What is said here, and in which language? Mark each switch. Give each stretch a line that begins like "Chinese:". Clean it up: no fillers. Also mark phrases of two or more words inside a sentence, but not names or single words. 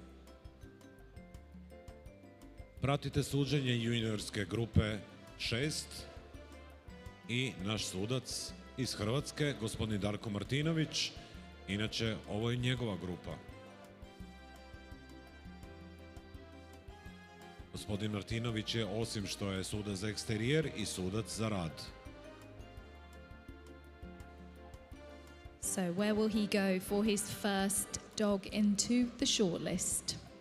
Croatian: Pratite suđenje juniorske grupe 6 i naš sudac iz Hrvatske, gospodin Darko Martinović. Inače, ovo je njegova grupa. Gospodin Martinović je, osim što je sudac za eksterijer, i sudac za rad.
English: So where will he go for his first dog into the shortlist?